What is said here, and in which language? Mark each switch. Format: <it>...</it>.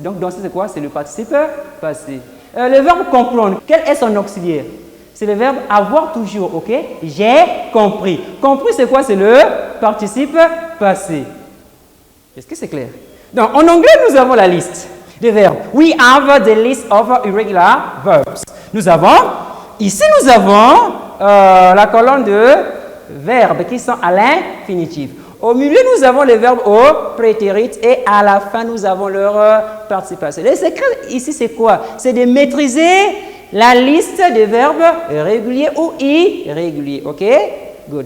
<fr>Donc danser, c'est quoi? C'est le participe passé. Le verbe comprendre, quel est son auxiliaire? C'est le verbe avoir toujours, ok? J'ai compris. Compris, c'est quoi? C'est le participe passé. Est-ce que c'est clair? Donc, en anglais, nous avons la liste des verbes.</fr> <en>We have the list of irregular verbs.</en> <fr>Ici, nous avons la colonne de verbes qui sont à l'infinitif. Au milieu, nous avons les verbes au prétérit et à la fin, nous avons leur participe passé. Le secret ici, c'est quoi? C'est de maîtriser la liste des verbes réguliers ou irréguliers. OK?</fr> <en>Good.</en>